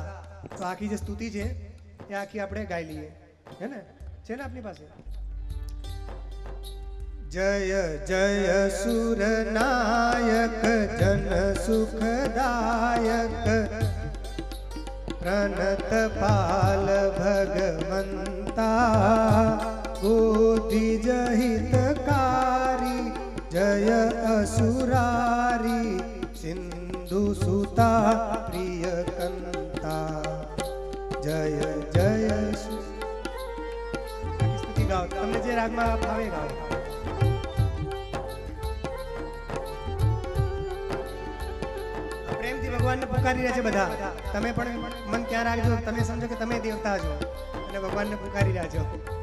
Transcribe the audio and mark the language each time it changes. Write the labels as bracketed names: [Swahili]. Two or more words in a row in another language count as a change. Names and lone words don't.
[Gujarati] તો આખી જે સ્તુતિ છે એ આખી આપણે ગાઈ લઈએ, હે ને? છે ને આપની પાસે? [Awadhi] जय जय सुरनायक जन सुखदायक પ્रणतपाल भगवंता, बुद्धि जहितकारी जय असुरारी सिंधु सुता प्रिय कंता, जय जय स्तुति गाओ. [Gujarati] તમને જે રાગમાં ભાવે ગાઓ. પ્રેમથી ભગવાનને પુકારી રહ્યા છે બધા. તમે પણ મન ક્યાં રાખજો, તમે સમજો કે તમે દેવતા છો અને ભગવાનને પુકારી રહ્યા છો.